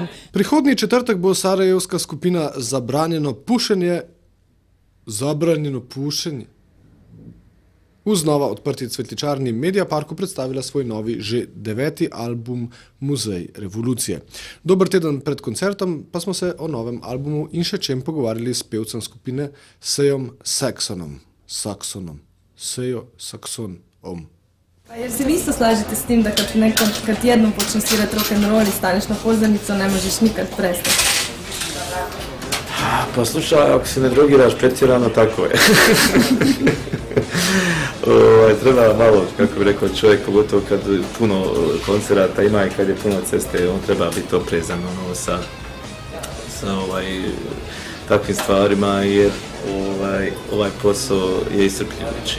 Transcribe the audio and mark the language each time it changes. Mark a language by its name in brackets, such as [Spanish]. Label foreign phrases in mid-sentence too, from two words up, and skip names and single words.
[Slovenian] Prihodnji četrtek bo sarajevska skupina Zabranjeno pušenje v znova odprti cvetličarni Media Parku predstavila svoj novi, že 9. album Muzej revolucije. Dober teden pred koncertom pa smo se o novem albumu in še čem pogovarjali s pevcem skupine Sejom Saksonom. Sejo Saksonom. [Bosnian] Jer se vi isto slažete s tim da kad jednom počne svirati rock'n'roll i staneš na pozornicu, ne možeš nikad prestati? Pa slušaj, ako se ne drogiraš pretjerano, tako je. Treba malo, kako bi rekao čovjek, pogotovo kad puno koncerata ima i kad je puno ceste, on treba biti oprezan sa takvim stvarima, jer ovaj posao je iscrpljujući.